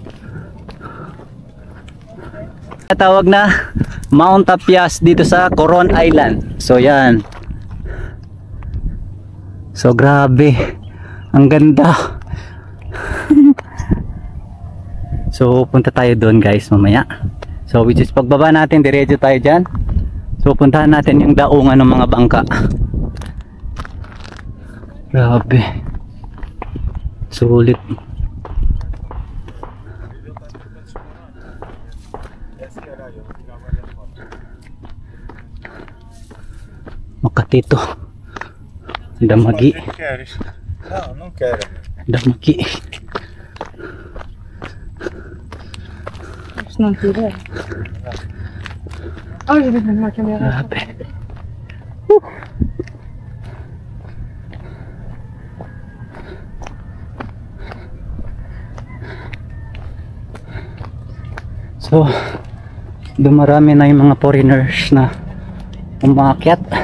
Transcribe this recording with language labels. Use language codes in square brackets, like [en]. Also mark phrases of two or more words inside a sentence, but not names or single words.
[tl] Tawag na Mount Tapyas dito sa Coron Island. So yan. So grabe, ang ganda. So punta tayo doon guys mamaya. [en] So which is [tl] pagbaba natin, diretso tayo dyan. So puntahan natin yung daungan ng mga bangka. Grabe, sulit. Makatito, Damagi. [pt] Não, não quero. Damagi. Se não tiver. Olha, eu vou na câmera. [tl] Grabe. So, dumarami na yung mga foreigners na umakyat.